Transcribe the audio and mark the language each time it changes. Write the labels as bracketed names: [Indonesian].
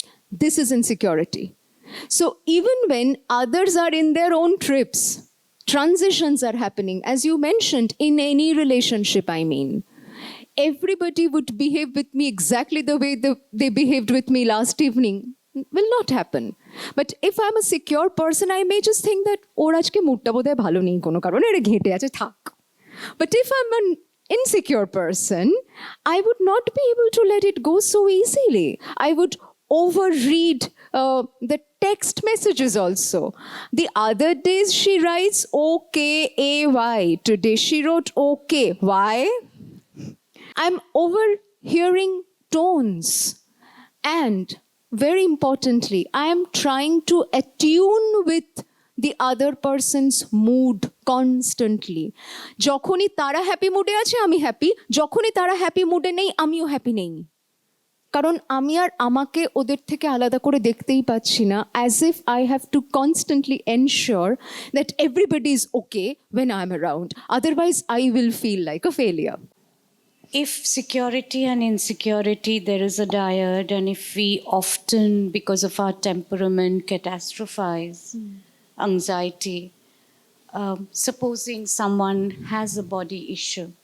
[English] This is insecurity. So even when others are in their own trips, transitions are happening, as you mentioned, in any relationship, I mean, everybody would behave with me exactly the way they behaved with me last evening. Will not happen. But if I'm a secure person, I may just think that, [Bangla] ওর আজকে মুডটা বোধহয় ভালো নেই কোনো কারণে, এটা ঘেঁটে আছে, থাক. [English] But if I'm an insecure person, I would not be able to let it go so easily. I would overread the text messages also. The other days she writes OKAY. Today she wrote okay. Why? I'm overhearing tones. And very importantly, I am trying to attune with the other person's mood constantly. [Bangla] যখনই তারা happy মুডে আছে আমি happy, যখনই তারা happy মুডে নেই আমিও হ্যাপি নেই। কারণ আমি আর আমাকে ওদের থেকে আলাদা করে দেখতেই পাচ্ছি না, [English] as if I have to constantly ensure that everybody is okay when I'm around. Otherwise, I will feel like a failure. If security and insecurity, there is a dyad, and if we often, because of our temperament, catastrophize, anxiety, supposing someone has a body issue,